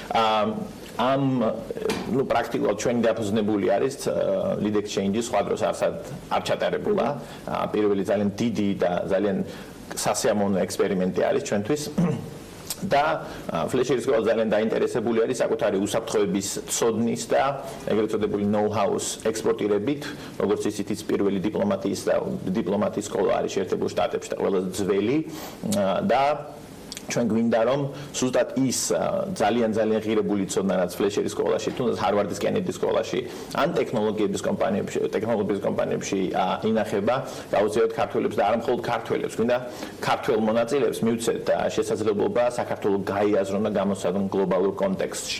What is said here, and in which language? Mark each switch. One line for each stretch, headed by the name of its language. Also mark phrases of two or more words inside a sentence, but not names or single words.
Georgian: პრაქტიკულად ჩვენი დაფუძნებული არის Lyrics Change-ის სხვა დროს არ ჩატარებულა. პირველი ძალიან დიდი და ძალიან სასიამოვნო ექსპერიმენტი არის ჩვენთვის. და ფლეჩერის სკოლა ძალიან დაინტერესებული არის საკუთარი უსაფრთხოების ცოდნის და ეგრეთ წოდებული know-how-ს ექსპორტირებით, როგორც ისიც პირველი დიპლომატიის სკოლა არის შეერთებულ შტატებში და ყველაზე ძველი და ჩვენ გვინდა რომ ზუსტად ის ძალიან ღირებული ცოდნა რაც ფლეჩერის სკოლაში, თუნდაც ჰარვარდის კენედის სკოლაში, ან ტექნოლოგიების კომპანიებში ინახება, გაუწევთ ქართველებს და არა მხოლოდ ქართველებს, გვინდა ქართველ მონაწილეებს მივცეთ შესაძლებლობა საქართველოს გაიაზრონ და გამოსცადონ გლობალურ კონტექსტში.